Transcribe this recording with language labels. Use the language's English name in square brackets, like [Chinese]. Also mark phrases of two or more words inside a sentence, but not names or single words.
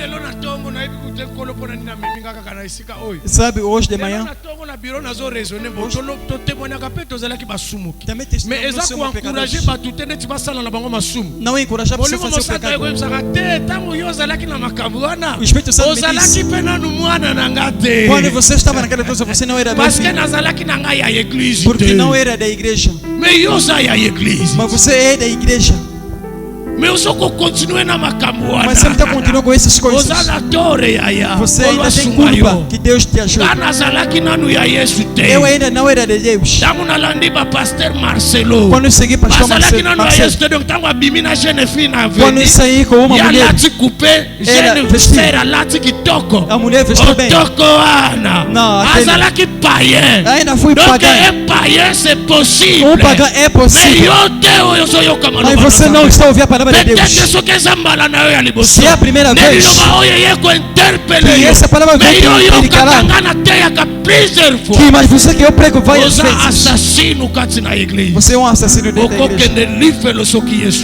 [Portuguese] Sabe, hoje de manhã não encorajar você a fazer o pecado. O Espírito Santo me disse, quando você estava naquela coisa, você não era meu filho, porque não era da igreja. Mas você é da igreja. [French] Mais on continue [Lingala] na makambo. [Portuguese] Mas você está continuando com essas coisas. Você ainda tem culpa que Deus te ajude. Eu ainda não era de Deus. Quando eu segui pastor Marcelo, quando eu saí com uma mulher, a mulher vestiu bem. Não, ainda fui pagã. [French] C'est possible. [Portuguese] Um pagã é possível. Mas você não está ouvindo a palavra de Deus. Se é a primeira vez que essa palavra vem te predicará, que mas você que eu prego várias vezes, você é um assassino dentro da igreja.